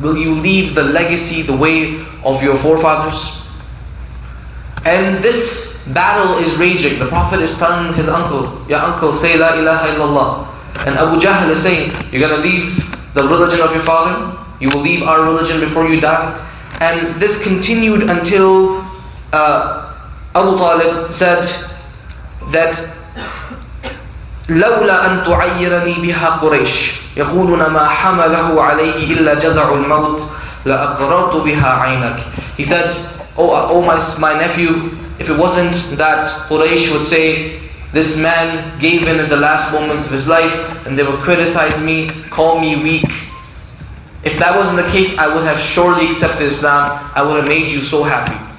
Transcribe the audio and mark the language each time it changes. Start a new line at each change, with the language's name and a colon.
English: Will you leave the legacy, the way of your forefathers? And this battle is raging. The Prophet is telling his uncle, Ya uncle, say La ilaha illallah. And Abu Jahl is saying, you're going to leave the religion of your father? You will leave our religion before you die? And this continued until Abu Talib said that
Arabic: لولا أن تعيرني بها قريش يقولون ما حمله عليه إلا جزع الموت لأقررت بها عينك.
English: He said, oh my nephew, if it wasn't that Quraysh would say, this man gave in the last moments of his life, and they would criticize me, call me weak. If that wasn't the case, I would have surely accepted Islam. I would have made you so happy.